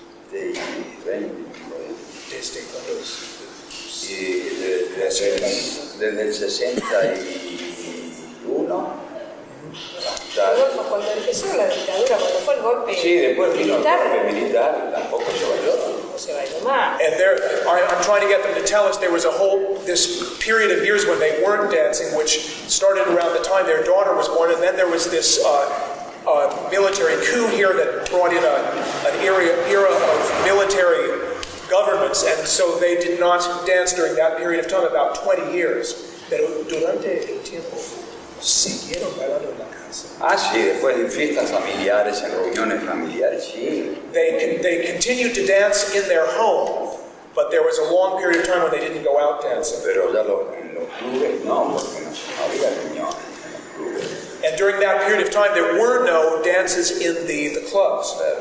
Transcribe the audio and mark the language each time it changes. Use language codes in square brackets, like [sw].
[es] Desde cuando Y desde el 61 hasta... Rodolfo, cuando empezó la dictadura, cuando fue el golpe Sí, después vino el militar, golpe militar, tampoco se bailó. no se bailó más. [en] And I'm trying to get them to tell us there was this period of years when they weren't dancing, which started around the time their daughter was born, and then there was this military coup here that brought in an era of military governments, and so they did not dance during that period of time, about 20 years. [es] Pero durante el tiempo siguieron bailando en la casa. Sí, después en fiestas familiares, en reuniones familiares, sí. [en] They continued to dance in their home, but there was a long period of time when they didn't go out dancing. [es] Pero ya en los clubes no, porque no había reuniones en los clubes. [en] And during that period of time, there were no dances in the clubs.